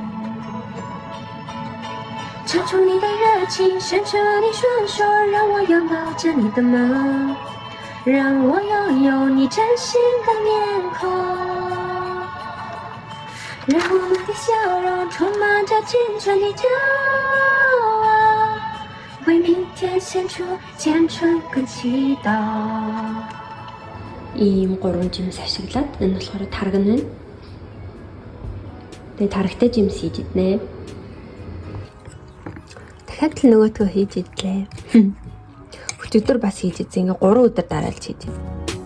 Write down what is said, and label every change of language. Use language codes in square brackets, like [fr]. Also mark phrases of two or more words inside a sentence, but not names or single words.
[zh] 唱出你的热情，伸出你双手，让我拥抱着你的梦，让我拥有你真心的面孔，让我们的笑容充满着青春的骄傲，为明天献出虔诚跟祈祷。 [mn] Ийм 3 жимс ашиглаад энэ болохоор тарган байна. Тэгээ тарагтай жимс хийж иднэ. Дахиад л нөгөөтгөө хийж идлээ. Өчигдөр бас хийж идсэн. Ингээ 3 өдөр дараалж хийж.